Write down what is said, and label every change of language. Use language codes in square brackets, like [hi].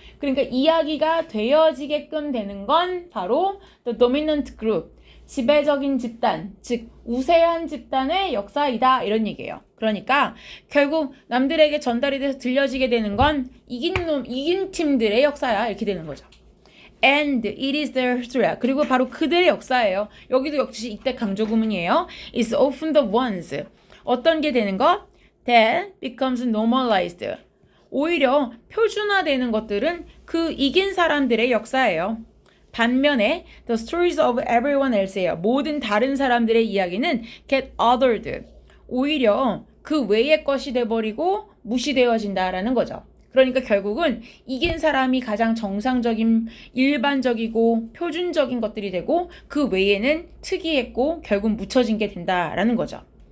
[ko] 그러니까 이야기가 되어지게끔 되는 건 바로 [en] the dominant group, [ko] 지배적인 집단, 즉 우세한 집단의 역사이다 이런 얘기예요. 그러니까 결국 남들에게 전달이 돼서 들려지게 되는 건 이긴 팀들의 역사야 이렇게 되는 거죠. [en] And it is their history. [ko] 그리고 바로 그들의 역사예요. 여기도 역시 이때 강조 구문이에요. [en] It's often the ones. [ko] 어떤 게 되는 거? [en] That becomes normalized. [ko] 오히려 표준화되는 것들은 그 이긴 사람들의 역사예요. 반면에 [en] the stories of everyone else예요. [ko] 모든 다른 사람들의 이야기는 [en] get othered. [ko] 오히려 그 외의 것이 돼버리고 무시되어진다라는 거죠. 그러니까 결국은 이긴 사람이 가장 정상적인, 일반적이고 표준적인 것들이 되고 그 외에는 특이했고 결국 묻혀진 게 된다라는 거죠.